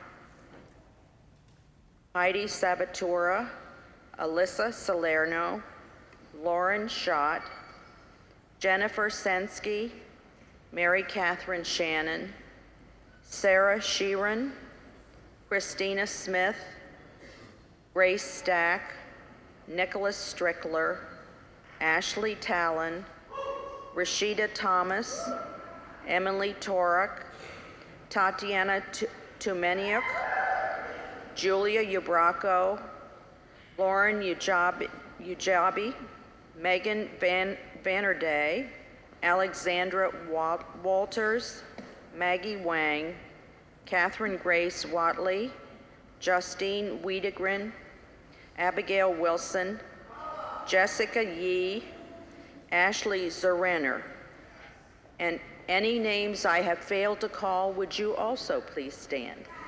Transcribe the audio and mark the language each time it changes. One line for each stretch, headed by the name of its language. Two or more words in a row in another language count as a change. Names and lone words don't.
English: Heidi Sabatura, Alyssa Salerno, Lauren Schott, Jennifer Sensky, Mary Catherine Shannon, Sarah Sheeran, Christina Smith, Grace Stack, Nicholas Strickler, Ashley Talon, Rashida Thomas, Emily Torok, Tatiana Tumeniuk, Julia Ubraco, Lauren Ujabi, Megan Vanderday, Alexandra Walters, Maggie Wang, Catherine Grace Watley, Justine Wiedegren, Abigail Wilson, Jessica Yee, Ashley Zerenner. And any names I have failed to call, would you also please stand?